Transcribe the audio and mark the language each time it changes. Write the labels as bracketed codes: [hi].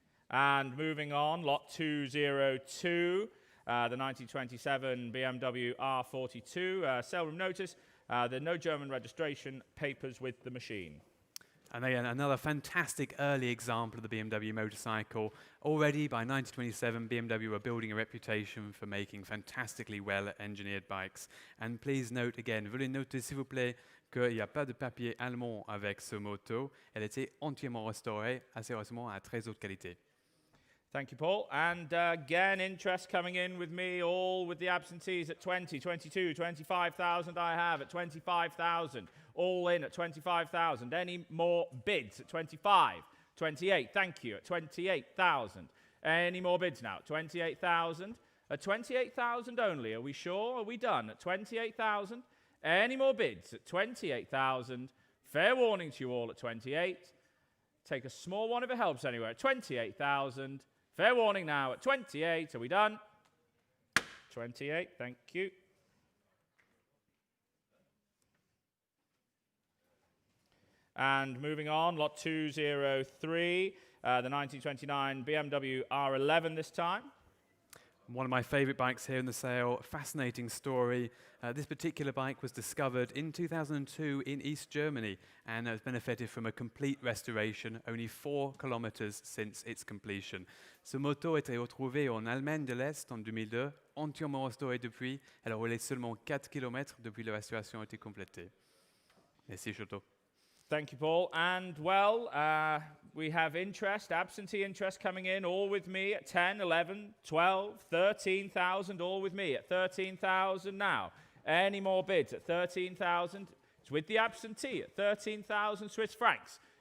[en] And moving on, lot 202. The 1927 Bmw R42 sale room notice. There are no German registration papers with the machine. And again, another fantastic early example of the BMW motorcycle. Already by 1927, BMW were building a reputation for making fantastically well-engineered bikes. And please note again, [fr] veuillez noter s'il vous plaît qu'il n'y a pas de papier allemand avec ce moto. Elle était entièrement restaurée, assez heureusement à très haute qualité. [en] Thank you, Paul. And again, interest coming in with me, all with the absentees at 20, 22, 25,000 I have at 25,000. All in at 25,000. Any more bids at 25, 28, thank you, at 28,000. Any more bids now? 28,000. At 28,000 only. Are we sure? Are we done? At 28,000. Any more bids at 28,000. Fair warning to you all at 28. Take a small one if it helps anywhere. At 28,000. Fair warning now at 28. Are we done? 28, thank you. And moving on, lot 203, the 1929 Bmw R11 this time. One of my favorite bikes here in the sale, fascinating story. This particular bike was discovered in 2002 in East Germany and has benefited from a complete restoration, only 4 kilometers since its completion. [fr] Ce moto a été retrouvé en Allemagne de l'Est en 2002, entièrement restauré depuis. Elle a roulé seulement 4 km depuis la restauration a été complétée. Merci, Choto. [en] Thank you, Paul. And, well, we have interest, absentee interest coming in, all with me at 10, 11, 12, 13,000, all with me at 13,000 now. Any more bids at 13,000? It's with the absentee at 13,000 Swiss francs.